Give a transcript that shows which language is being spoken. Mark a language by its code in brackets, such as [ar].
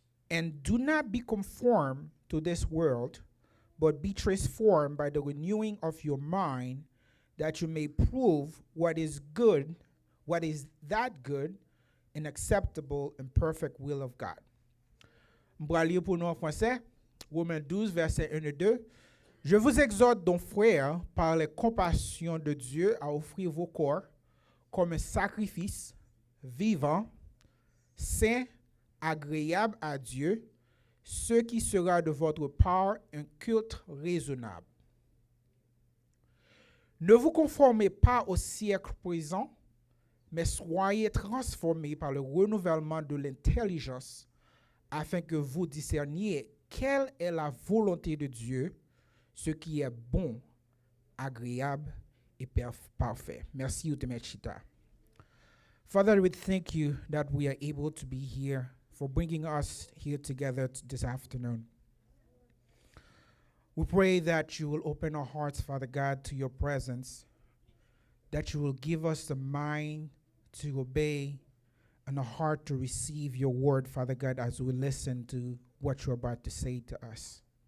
[en] And do not be conformed to this world, but be transformed by the renewing of your mind, that you may prove what is good, what is that good and acceptable and perfect will of God. [fr] Je vais lire pour nous en français, Romains 12, versets 1 et 2. Je vous exhorte donc, frères, par les compassions de Dieu, à offrir vos corps comme un sacrifice vivant, saint, agréable à Dieu, ce qui sera de votre part un culte raisonnable. Ne vous conformez pas au siècle présent, mais soyez transformés par le renouvellement de l'intelligence, afin que vous discerniez quelle est la volonté de Dieu, ce qui est bon, agréable et parfait. Merci, Utemechita. [en] Father, we thank you that we are able to be here, for bringing us here together this afternoon. We pray that you will open our hearts, Father God, to your presence, that you will give us the mind to obey and a heart to receive your word, Father God, as we listen to what you're about to say to us.